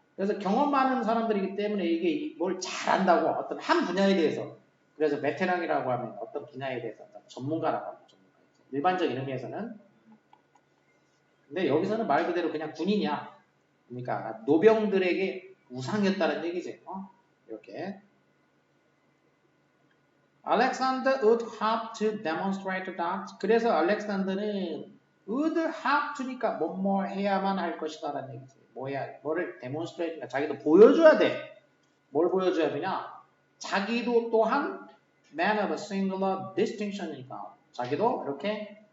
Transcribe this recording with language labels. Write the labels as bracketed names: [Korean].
[Korean] 그래서 경험 많은 사람들이기 때문에 이게 뭘 잘한다고 어떤 한 분야에 대해서. 그래서 베테랑이라고 하면 어떤 분야에 대해서 어떤 전문가라고 합니다. 일반적인 의미에서는. 근데 여기서는 말 그대로 그냥 군인이야. 그러니까 노병들에게 우상이었다는 얘기지. 이렇게. [English] Alexander would have to demonstrate that. [Korean] 그래서 알렉산더는 [English] would have to [Korean] 니까 뭐뭐 해야만 할 것이다라는 얘기지. 뭐를 demonstrate니까 자기도 보여줘야 돼. 뭘 보여줘야 되냐? 자기도 또한 [English] man of singular distinction [Korean] 이니까 자기도 이렇게